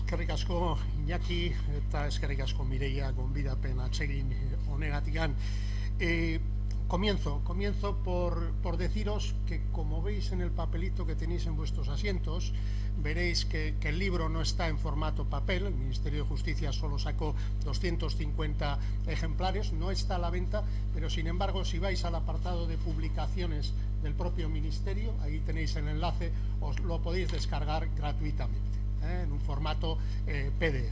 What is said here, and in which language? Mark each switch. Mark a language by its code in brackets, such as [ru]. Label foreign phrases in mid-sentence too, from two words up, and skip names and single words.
[eu] asko Iñaki eta eskerrik asko Mireia gonbidapen atsegin honegatikan. [es] Comienzo por deciros que, como veis en el papelito que tenéis en vuestros asientos, veréis que el libro no está en formato papel. El Ministerio de Justicia solo sacó 250 ejemplares, no está a la venta, pero sin embargo, si vais al apartado de publicaciones del propio Ministerio, ahí tenéis el enlace, os lo podéis descargar gratuitamente, en un formato PDF.